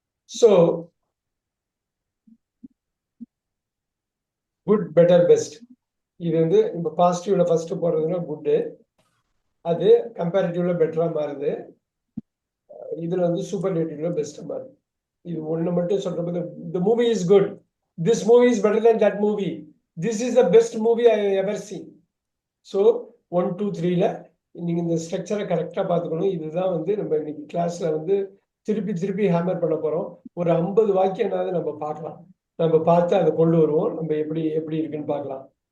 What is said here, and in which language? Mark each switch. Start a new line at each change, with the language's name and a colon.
Tamil: So good, better, best, இது வந்து இப்போ பாசிட்டிவ்ல ஃபர்ஸ்ட் போடுறதுன்னா குட்டு, அது கம்பேரிட்டிவ்ல பெட்டரா மாறுது. இதுல வந்து சூப்பர்லேட்டிவ்ல பெஸ்டா மாறுது. இது ஒண்ணு மட்டும் சொல்றப்ப
English: the movie is good, this movie is better than that movie, this is the best movie I have ever seen.
Tamil: So 1 2 3ல நீங்க இந்த ஸ்ட்ரக்சரை கரெக்டா பாத்துக்கணும். இதுதான் வந்து நம்ம இன்னைக்கு கிளாஸ்ல வந்து திருப்பி திருப்பி ஹேமர் பண்ண போறோம். ஒரு 50 வாக்கியம்னாவது நம்ம பார்க்கலாம், நம்ம பார்த்து அதை கொண்டு வருவோம். நம்ம எப்படி எப்படி இருக்குன்னு பார்க்கலாம்.